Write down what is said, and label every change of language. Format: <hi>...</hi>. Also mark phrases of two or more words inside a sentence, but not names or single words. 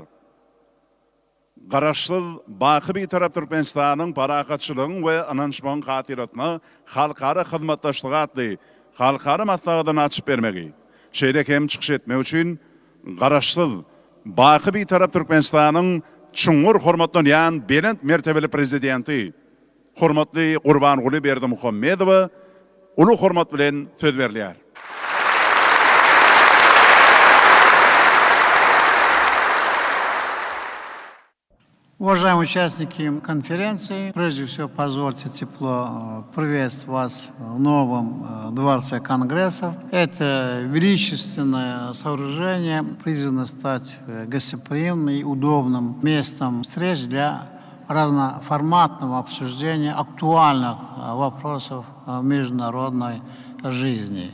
<tk>Garaşsyz baky bir tarap Türkmenistanyň paragatçylygyň we ananşmagyň hatirasyna halkara hyzmatdaşlyk atly halkara maslahatyny açyp bermegi, şeýlekem çykyş etmek üçin garaşsyz baky bir tarap Türkmenistanyň çuňur hormatlanýan berent mertebeli prezidenti, hormatly Gurbanguly Berdimuhammedow uly hormat bilen söz berilýär.</tk> <ru>Уважаемые участники конференции, прежде всего позвольте тепло приветствовать вас в новом Дворце Конгрессов. Это величественное сооружение призвано стать гостеприимным и удобным местом встреч для разноформатного обсуждения актуальных вопросов международной жизни.</ru>